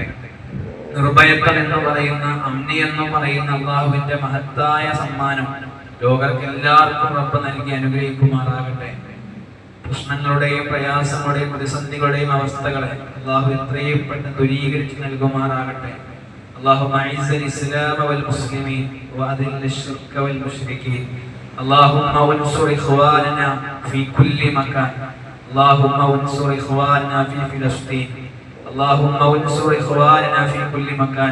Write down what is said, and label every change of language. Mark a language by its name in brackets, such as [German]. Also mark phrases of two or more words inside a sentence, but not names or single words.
[Malayalam] നിർഭയത്വം എന്ന് പറയുന്ന, അമ്നി എന്ന് പറയുന്ന അള്ളാഹുവിന്റെ മഹത്തായ സമ്മാനം ലോകർക്ക് എല്ലാവർക്കും റബ്ബ് നൽകി അനുഗ്രഹിക്കുമാറാകട്ടെ. പ്രശ്നങ്ങളുടെയും പ്രയാസങ്ങളുടെയും പ്രതിസന്ധികളുടെയും അവസ്ഥകളെ അള്ളാഹു എത്രയും പെട്ടെന്ന് ദൂരീകരിച്ച് നൽകുമാറാകട്ടെ. [Arabic] اللهم اعز الاسلام والمسلمين واذل الشرك والمشركين. اللهم انصر اخواننا في كل مكان. اللهم انصر اخواننا في فلسطين. اللهم انصر اخواننا في كل مكان.